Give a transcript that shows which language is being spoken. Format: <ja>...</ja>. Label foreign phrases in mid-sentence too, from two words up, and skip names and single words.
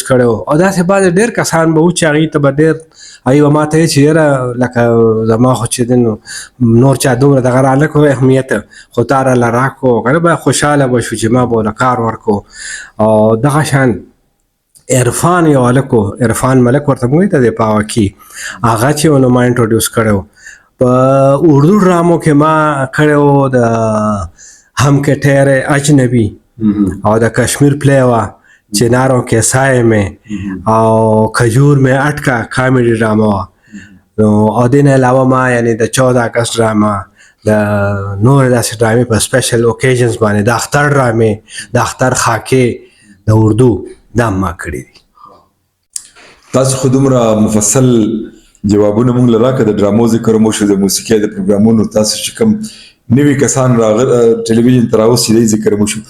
<ps>کړی و او داسې بعضې ډېر کسان به وو چې هغې ته به ډېر هغوی به ما ته چې یاره لکه زما خو چې دی نو نور چا دومره دغه رانه کړو اهمیت خو تا راله راکړو که نه به خوشحاله به شو چې ما به ورله کار ورکړو او دغه شان عرفان یو هلک و عرفان ملک ورته موږ ته دی په هغه کې هغه چې نو ما انټروډیوس کړی و په اردو ډرامو کې ما کړی د هم کې ټهرے اجنبي او د کشمیر پلی وا چناروں کے سائے میں او کھجور میں اٹکا کامیڈی ډراما وا. نو او دې نه علاوه ما یعنی د 14 اگست ډراما د نور داسې ډرامې په</ps> <en>special occasions</en> <ps>باندې د اختر ډرامې د اختر خاکې د اردو دا ما کړي دي. تاسو خو دومره مفصل جوابونه مونږ له راکړه، د ډرامو ذکر مو شو، د موسیقۍ د پروګرامونو، تاسو چې کوم نوي کسان ټلویزیون ته راوستي دی ذکر مو شو.</ps>